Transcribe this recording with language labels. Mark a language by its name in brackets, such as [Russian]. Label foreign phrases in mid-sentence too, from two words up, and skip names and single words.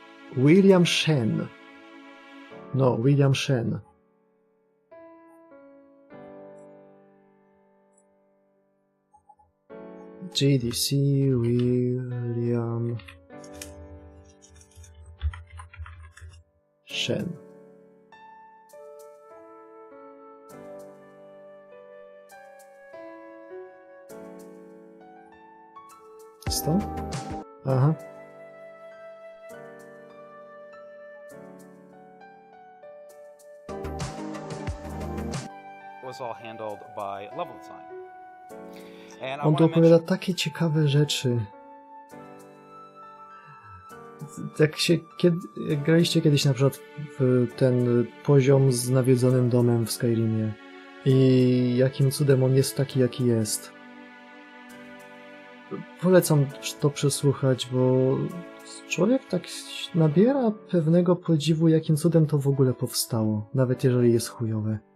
[Polish] William Shen. No, William Shen. GDC William Shen. Co? Aha. [English] Was all handled by level design. And I [Polish] On tu [English] wanna [Polish] opowiada [English] mention- [Polish] takie ciekawe rzeczy. Jak graliście kiedyś na przykład w ten poziom z nawiedzonym domem w Skyrimie i jakim cudem on jest taki, jaki jest. Polecam to przesłuchać, bo człowiek tak nabiera pewnego podziwu, jakim cudem to w ogóle powstało, nawet jeżeli jest chujowe.